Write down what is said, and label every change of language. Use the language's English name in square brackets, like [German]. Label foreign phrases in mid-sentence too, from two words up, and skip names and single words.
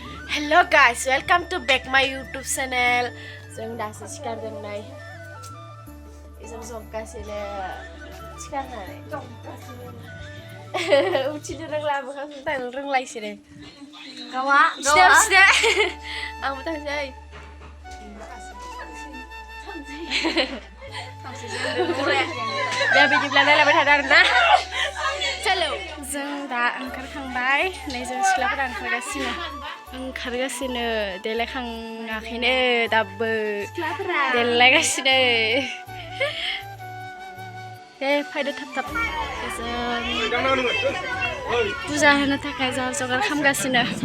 [English] Hello guys, welcome to back my YouTube channel. [Bodo] जों दासो सिखारदों नै जों जंगासिनो सिखारनानै उथिनो रोंला मोखां सुनो रोंलायसै गावा सिदा आंबो थांसै दा बिदिब्ला नायलाबाय थादो आरोना चलो जों दा ओंखारखांबाय नै जों सिख्लाफोरा ओंखारगासिनो देलायखाङाखैनो दाबो देलायगासिनो दे फैदो थाब थाब जों फुजा होनो थाखाय जगार जगार खालामगासिनो